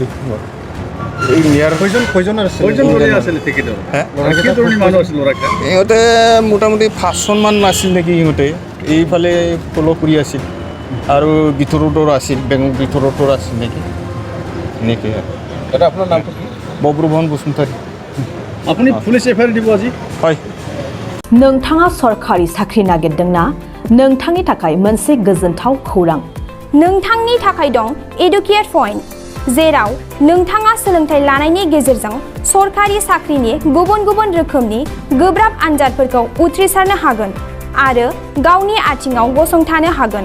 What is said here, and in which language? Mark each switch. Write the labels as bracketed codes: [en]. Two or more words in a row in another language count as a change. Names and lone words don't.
[as] এই নিয়াৰ ইহঁতে মোটামুটি 5জন মান আছিল নেকি। ইহঁতে এইফালে ফ'ল' কৰি আছিল আৰু ভিতৰতো আছিল, বেংক ভিতৰতো আছিল নেকি এনেকৈ। দাদা আপোনাৰ নামটো কি? বব্ৰবহন বসুমতাৰী। আপুনি পুলিচ এফআইআৰ দিব আজি? হয়। [brx] नोंथाङा सरखारि साख्रि नागिरदोंना? नोंथांनि थाखाय मोनसे गोजोनथाव खौरां। नोंथांनि थाखाय दं [en] educate point, [brx] जेराव नोंथाङा सोलोंथाइ लानायनि गेजेरजों सरखारि साख्रिनि गुबुन गुबुन रोखोमनि गोब्राब आनजादफोरखौ उथ्रिसारनो हागोन आरो गावनि आथिङाव गसंथानो हागोन।